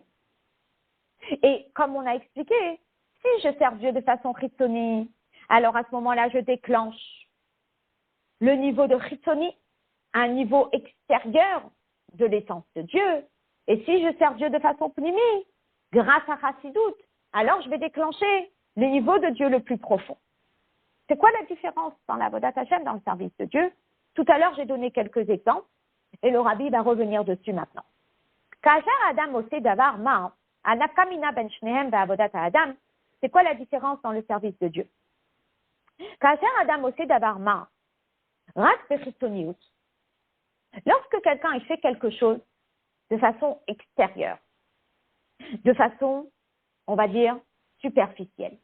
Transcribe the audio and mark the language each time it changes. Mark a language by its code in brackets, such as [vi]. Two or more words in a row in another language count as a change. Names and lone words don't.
[fr] Et comme on a expliqué, si je sers Dieu de façon chitzoni, alors à ce moment-là, je déclenche le niveau de chitzoni, un niveau extérieur de l'essence de Dieu. Et si je sers Dieu de façon pnimi, grâce à Chassidut, alors je vais déclencher le niveau de Dieu le plus profond. C'est quoi la différence dans la [he] עבודת השם, [fr] dans le service de Dieu? Tout à l'heure, j'ai donné quelques exemples et le rabbi va revenir dessus maintenant. [he] כאשר אדם עושה דבר מה, הנפקא מינה בין שניהם עבודת אדם, [fr] c'est quoi la différence dans le service de Dieu? [he] כאשר אדם עושה דבר מה, רק בחיצוניות. [fr] Lorsque quelqu'un il fait quelque chose de façon extérieure, de façon, on va dire, superficielle.